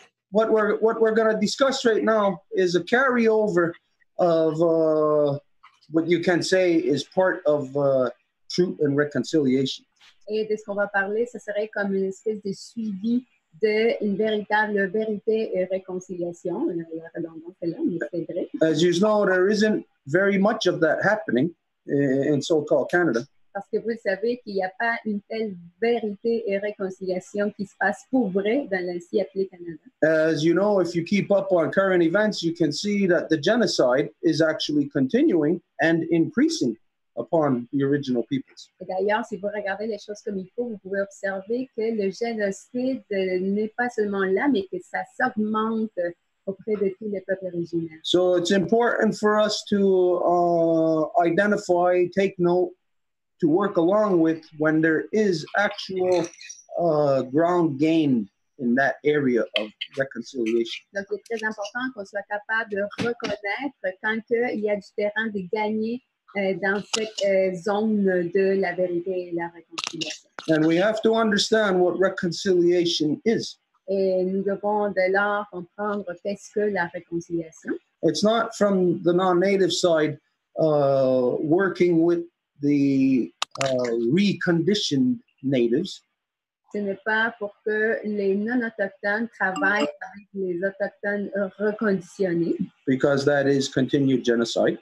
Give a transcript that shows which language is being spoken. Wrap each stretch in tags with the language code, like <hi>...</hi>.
<en>What we're going to discuss right now is a carryover of what you can say is part of truth and reconciliation.</en> <fr>Et de ce qu'on va parler, ce serait comme une espèce de suivi d'une véritable vérité et réconciliation. La redondance est là, mais c'est vrai.</fr> <en>As you know, there isn't very much of that happening in so-called Canada.</en> <fr>Parce que vous le savez qu'il n'y a pas une telle vérité et réconciliation qui se passe pour vrai dans l'ancien appelé Canada.</fr> <en>As you know, if you keep up on current events, you can see that the genocide is actually continuing and increasing upon the original peoples.</en> <fr>Et d'ailleurs, si vous regardez les choses comme il faut, vous pouvez observer que le génocide n'est pas seulement là, mais que ça s'augmente auprès de tous les peuples originaires.</fr> <en>So it's important for us to identify, take note, to work along with when there is actual ground gained in that area of reconciliation.</en> <fr>Donc, il est très important qu'on soit capable de reconnaître quand il y a du terrain de gagner dans cette zone de la vérité et la réconciliation.</fr> <en>And we have to understand what reconciliation is.</en> <fr>Et nous devons de là comprendre qu'est-ce que la réconciliation.</fr> <en>It's not from the non-native side working with the reconditioned natives.</en> <fr>Ce n'est pas pour que les non-autochtones travaillent avec les autochtones reconditionnés.</fr> <en>Because that is continued genocide.</en>